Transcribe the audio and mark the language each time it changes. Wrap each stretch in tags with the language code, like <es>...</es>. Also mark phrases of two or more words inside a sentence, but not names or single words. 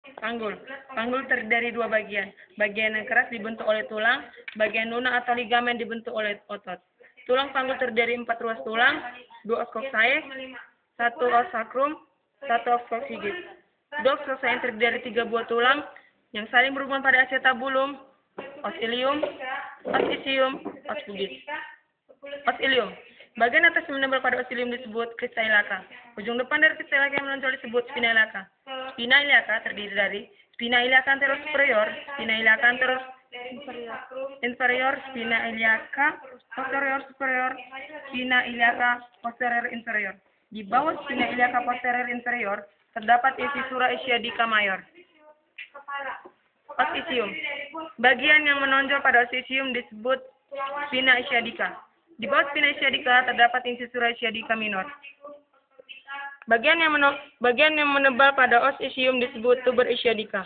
<id>Panggul. Panggul terdiri dari dua bagian. Bagian yang keras dibentuk oleh tulang, bagian lunak atau ligamen dibentuk oleh otot. Tulang panggul terdiri dari 4 ruas tulang, 2</id> <la>os coccyx,</la> <id>1</id> <la>os sacrum,</la> <id>1</id> <la>os coccygeus.</la> <id>2</id> <la>os coccyx</la> <id>yang terdiri dari 3 buah tulang yang saling berhubungan pada acetabulum,</id> <la>os ilium, os ischium, os pubis. Os ilium.</la> <id>Bagian atas yang menempel pada os ilium disebut</id> <la>crista iliaca.</la> <id>Ujung depan dari</id> <la>crista iliaca</la> <id>yang menonjol disebut</id> <la>spina iliaca. Spina iliaca</la> <id>terdiri dari</id> <la>spina iliaca anterior superior, spina iliaca anterior inferior, spina iliaca posterior superior, spina iliaca posterior inferior.</la> <id>Di bawah</id> <la>spina iliaca posterior inferior</la> <id>terdapat</id> <la>incisura ischiadica mayor. Os ischium.</la> <id>Bagian yang menonjol pada os ischium disebut</id> <la>spina ischiadica.</la> <id>Di bawah</id> <la>spina ischiadica</la> <id>terdapat</id> <la>incisura ischiadica minor.</la> <id>Bagian yang menebal pada os ischium disebut</id> <la>tuber ischiadica.</la>